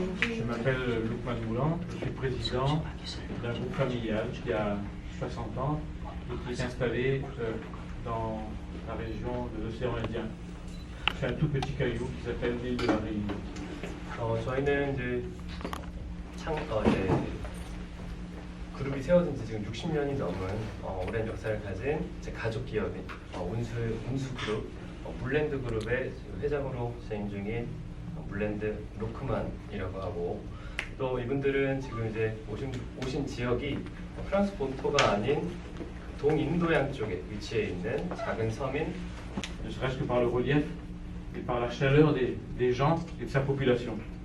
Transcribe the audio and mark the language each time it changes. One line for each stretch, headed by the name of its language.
French: Je m'appelle Loukman Moulin, je suis président d'un groupe familial qui a 60 ans et qui est installé dans la région de l'océan Indien. C'est un tout petit caillou qui s'appelle l'île de la Réunion.
Korean: 저희는 이제 이제 그룹이 세워진 지 지금 60년이 넘은 오랜 역사를 가진 제 가족 기업인 운수 그룹, 물랜드 그룹의 회장으로 재임 중인 물랜드 로크만이라고 하고, 또 이분들은 지금 이제 오신 지역이 프랑스 본토가 아닌 동인도양 쪽에 위치해 있는 작은 섬인,
French: Ne serait-ce que par le relief et par la chaleur des gens et de sa population.